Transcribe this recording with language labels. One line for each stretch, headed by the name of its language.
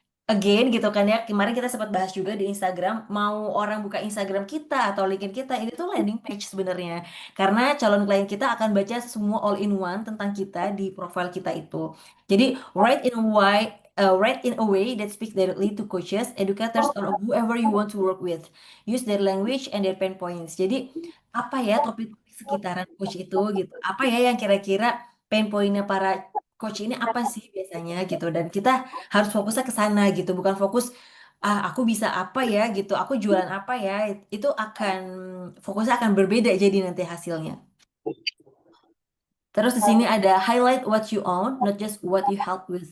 Indonesian: Again gitu kan ya, kemarin kita sempat bahas juga di Instagram, mau orang buka Instagram kita atau LinkedIn kita, itu tuh landing page sebenarnya. Karena calon klien kita akan baca semua
English: all in one
Indonesian: tentang kita di profile kita itu.
English: Jadi write in a way that speaks directly to coaches, educators, or whoever you want to work with. Use their language and their pain points.
Indonesian: Jadi apa ya topik sekitaran coach itu gitu? Apa ya yang kira-kira pain pointnya para coach ini apa sih biasanya gitu? Dan kita harus fokusnya ke sana gitu, bukan fokus aku bisa apa ya gitu, aku jualan apa ya. Itu akan fokusnya akan berbeda jadi nanti hasilnya. Terus di sini ada
English: highlight what you own, not just what you help with.